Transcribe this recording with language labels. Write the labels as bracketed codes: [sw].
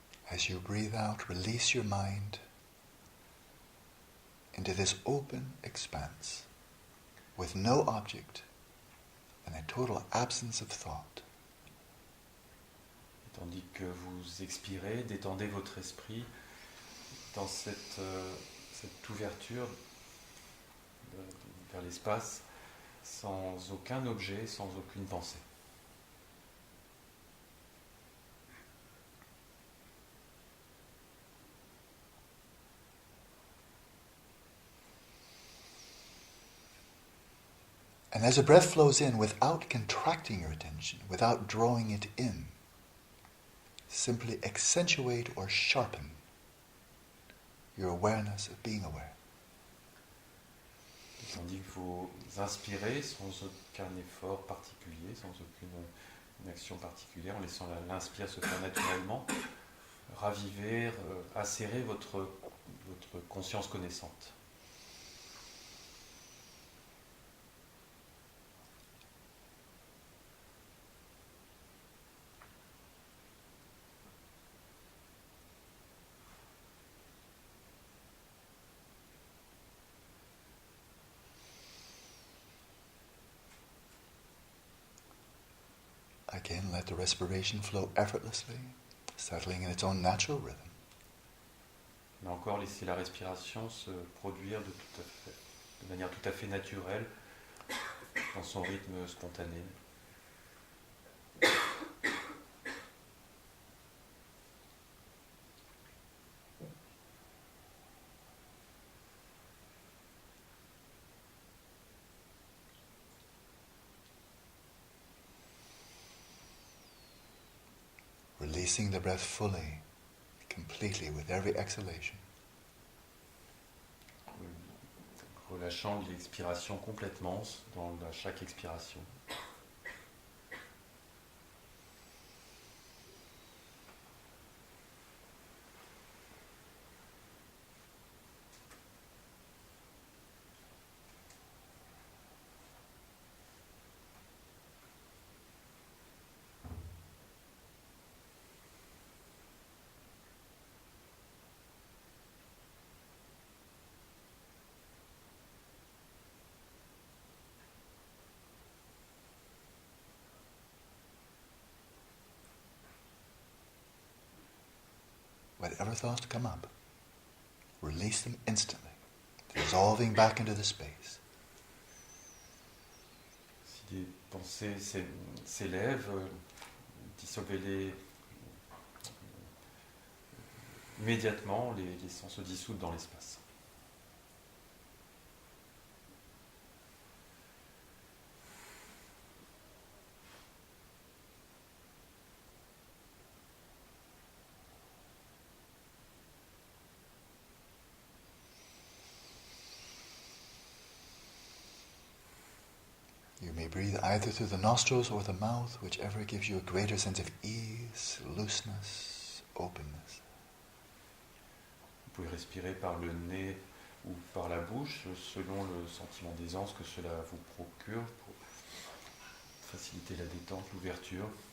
[en] As you breathe out, release your mind into this open expanse with no object and a total absence of thought. [fr] Tandis que vous expirez, détendez votre esprit dans cette ouverture vers l'espace, sans aucun objet, sans aucune pensée. [en] And as the breath flows in without contracting your attention, without drawing it in, simply accentuate or sharpen your awareness of being aware. [fr] Tandis que vous inspirez sans aucun effort particulier, sans aucune action particulière, en laissant l'inspire se faire naturellement, ravivez, acérez votre conscience connaissante. [en] Again, let the respiration flow effortlessly, settling in its own natural rhythm. [fr] Là encore, laissez la respiration se produire de manière tout à fait naturelle, dans son rythme spontané. [en] Releasing the breath fully, completely with every exhalation. [fr] Relâchant l'expiration complètement dans chaque expiration. [en] Whatever thoughts come up, release them instantly, dissolving back into the space. [fr] Si des pensées s'élèvent, dissolvez-les immédiatement, les laissant se dissoudre dans l'espace. [en] You may breathe either through the nostrils or the mouth, whichever gives you a greater sense of ease, looseness, openness. [fr] Vous pouvez respirer par le nez ou par la bouche, selon le sentiment d'aisance que cela vous procure, pour faciliter la détente, l'ouverture.